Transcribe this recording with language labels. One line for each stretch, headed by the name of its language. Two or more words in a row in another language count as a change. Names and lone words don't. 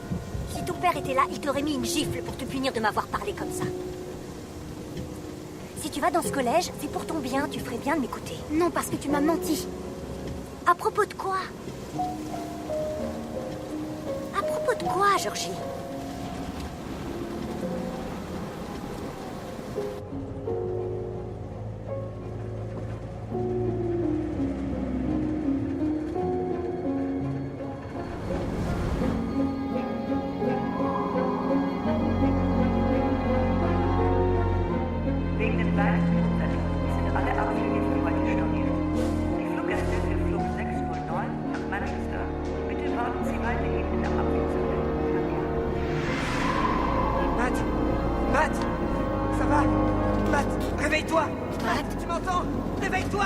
French: Si ton père était là, il t'aurait mis une gifle pour te punir de m'avoir parlé comme ça. Si tu vas dans ce collège, c'est pour ton bien, tu ferais bien de m'écouter. Non, parce que tu m'as menti. À propos de quoi? À propos de quoi, Georgie?
German: Wegen den Weihnachtsumsetzungen sind alle Abflüge für heute storniert. Die Fluggäste für Flug 609 nach Manchester, bitte warten Sie weiterhin in der Abflugzone.
French: Matt! Matt! Ça va? Matt, réveille-toi! Matt, Tu m'entends? Réveille-toi!